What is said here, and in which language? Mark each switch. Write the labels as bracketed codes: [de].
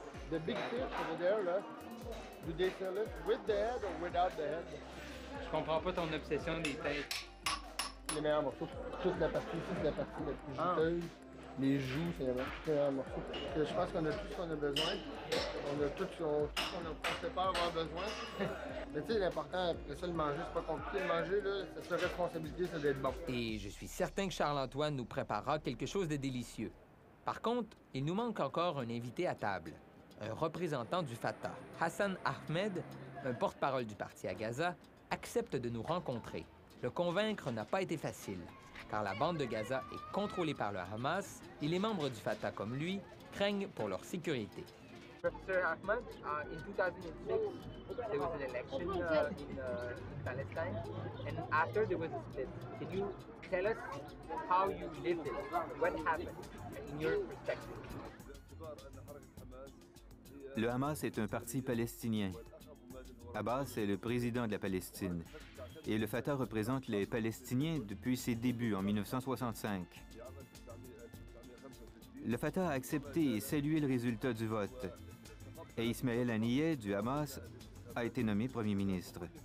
[en] The big fish over there, là, do they sell it with the head or without the head? [fr] Je comprends pas ton obsession des têtes. Les meilleurs morceaux. Toute la partie ici, c'est la partie la plus juteuse. Les joues, c'est les meilleurs morceaux. Je pense qu'on a tout ce qu'on a besoin. On a tout ce qu'on pensait pas avoir besoin. Mais tu sais, l'important, après ça, le manger, c'est pas compliqué. Le manger, là, c'est sa responsabilité, c'est d'être bon. Et je suis certain que Charles-Antoine nous préparera quelque chose de délicieux. Par contre, il nous manque encore un invité à table. Un représentant du Fatah, Hassan Ahmed, un porte-parole du parti à Gaza, accepte de nous rencontrer. Le convaincre n'a pas été facile, car la bande de Gaza est contrôlée par le Hamas et les membres du Fatah comme lui craignent pour leur sécurité. [en] Professor Ahmed, in 2006, there was an election in Palestine, and after there was a split. Can you tell us how you lived it? What happened in your perspective? [fr] Le Hamas est un parti palestinien. Abbas est le président de la Palestine. Et le Fatah représente les Palestiniens depuis ses débuts en 1965. Le Fatah a accepté et salué le résultat du vote. Et Ismaël Haniyeh du Hamas a été nommé premier ministre.